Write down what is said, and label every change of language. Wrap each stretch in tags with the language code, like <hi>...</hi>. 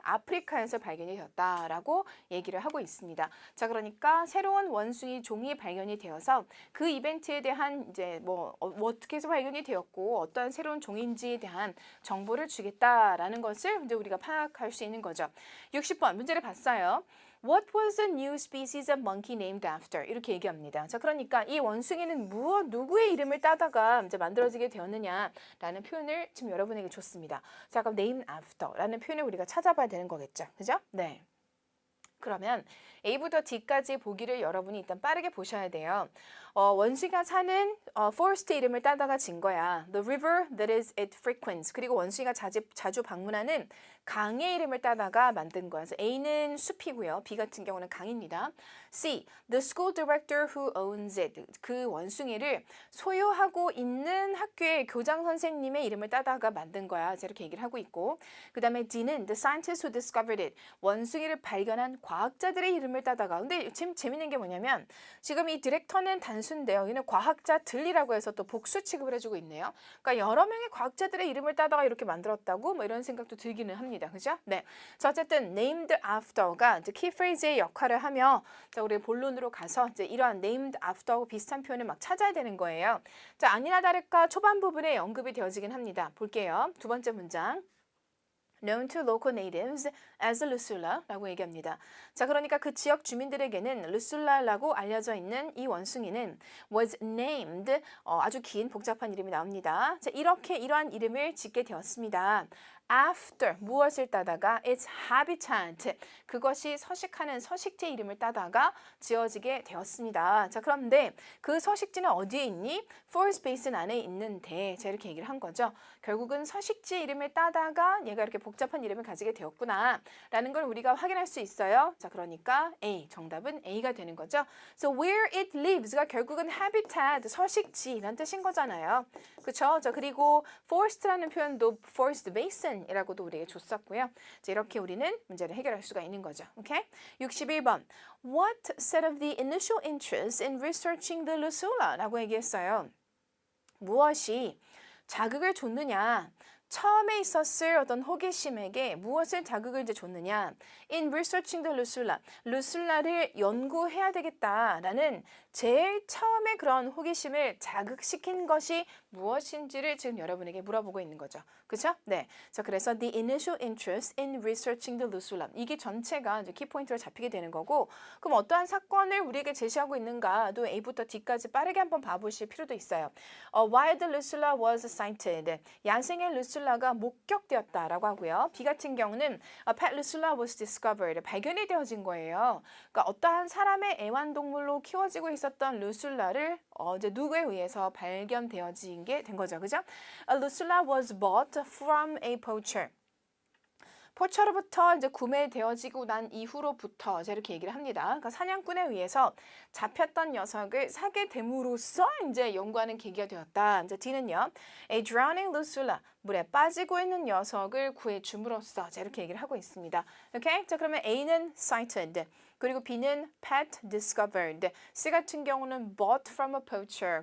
<ko>아프리카에서 발견이 되었다라고 얘기를 하고 있습니다. 자, 그러니까 새로운 원숭이 종이 발견이 되어서 그 이벤트에 대한 이제 어떻게 해서 발견이 되었고 어떠한 새로운 종인지에 대한 정보를 주겠다라는 것을 이제 우리가 파악할 수 있는 거죠. 60번 문제를 봤어요.</ko> <en>What was the new species of monkey named after?</en> <ko>이렇게 얘기합니다. 자, 그러니까 이 원숭이는 누구의 이름을 따다가 이제 만들어지게 되었느냐라는 표현을 지금 여러분에게 줬습니다. 자, 그럼</ko> <en>named after</en> <ko>라는 표현을 우리가 찾아봐야 되는 거겠죠. 그죠? 네. 그러면 A부터 D까지 보기를 여러분이 일단 빠르게 보셔야 돼요. 원숭이가 사는 forest 이름을 따다가 진 거야.</ko> <en>The river that is it frequents.</en> <ko>그리고 원숭이가 자주 방문하는 강의 이름을 따다가 만든 거야. 그래서 A는 숲이고요. B 같은 경우는 강입니다. C.</ko> <en>The school director who owns it.</en> <ko>그 원숭이를 소유하고 있는 학교의 교장 선생님의 이름을 따다가 만든 거야. 이렇게 얘기를 하고 있고 그 다음에 D는</ko> <en>the scientist who discovered it.</en> <ko>원숭이를 발견한 과학자들의 이름을 따다가 근데 지금 재밌는 게 뭐냐면 지금 이 디렉터는 단수인데요. 여기는 과학자들이라고 해서 또 복수 취급을 해주고 있네요. 그러니까 여러 명의 과학자들의 이름을 따다가 이렇게 만들었다고 뭐 이런 생각도 들기는 합니다. 그죠? 네. 자, 어쨌든</ko> <en>named after</en> <ko>가 이제 키프레이즈의 역할을 하며 자, 우리 본론으로 가서 이제 이러한 named after하고 비슷한 표현을 막 찾아야 되는 거예요. 자, 아니나 다를까 초반 부분에 언급이 되어지긴 합니다. 볼게요. 두 번째 문장.</ko> <en>known to local natives as Lucula</en> <ko>라고 얘기합니다. 자, 그러니까 그 지역 주민들에게는 루술라라고 알려져 있는 이 원숭이는</ko> <en>was named</en> <ko>아주 긴 복잡한 이름이 나옵니다. 자, 이러한 이름을 짓게 되었습니다. after 무엇을 따다가</ko> <en>its habitat</en> <ko>그것이 서식하는 서식지 이름을 따다가 지어지게 되었습니다. 자, 그런데 그 서식지는 어디에 있니?</ko> <en>forest basin</en> <ko>안에 있는데 자, 이렇게 얘기를 한 거죠. 결국은 서식지 이름을 따다가 얘가 이렇게 복잡한 이름을 가지게 되었구나 라는 걸 우리가 확인할 수 있어요. 자, 그러니까 A, 정답은 A가 되는 거죠.</ko> <en>So where it lives</en> <ko>가 결국은 habitat, 서식지라는 뜻인 거잖아요. 그쵸? 자, 그리고 forest라는 표현도 forest basin이라고도 우리에게 줬었고요. 자, 이렇게 우리는 문제를 해결할 수가 있는 거죠. 오케이? 61번.</ko> <en>What set of the initial interest in researching the Lucula?</en> <ko>라고 얘기했어요. 무엇이 자극을 줬느냐? 처음에 있었을 어떤 호기심에게 무엇을 자극을 이제 줬느냐?</ko> <en>In researching the Lucula,</en> <ko>루술라를 연구해야 되겠다라는 제일 처음에 그런 호기심을 자극시킨 것이 무엇인지를 지금 여러분에게 물어보고 있는 거죠. 그렇죠? 네. 자, 그래서</ko> <en>the initial interest in researching the Lucula</en> <ko>이게 전체가 이제 키포인트로 잡히게 되는 거고, 그럼 어떠한 사건을 우리에게 제시하고 있는가도 A부터 D까지 빠르게 한번 봐보실 필요도 있어요.</ko> <en>Why the Lucula was sighted.</en> <ko>야생의 루술라가 목격되었다라고 하고요. B 같은 경우는</ko> <en>a pet Lucula was discovered.</en> <ko>발견이 되어진 거예요. 그러니까 어떠한 사람의 애완동물로 키워지고 있었던 루술라를 이제 누구에 의해서 발견되어진 게 된 거죠. 그죠?</ko> <en>A Lucula was bought from a poacher.</en> <ko>포처로부터 이제 구매되어지고 난 이후로부터 이렇게 얘기를 합니다. 그러니까 사냥꾼에 의해서 잡혔던 녀석을 사게 됨으로써 이제 연구하는 계기가 되었다. 이제 D는요,</ko> <en>a drowning lucula</en> <ko>물에 빠지고 있는 녀석을 구해 줌으로써 이렇게 얘기를 하고 있습니다. 오케이? 자, 그러면 A는 sighted. 그리고 B는</ko> <en>pet discovered.</en> <ko>C 같은 경우는</ko> <en>bought from a poacher.</en>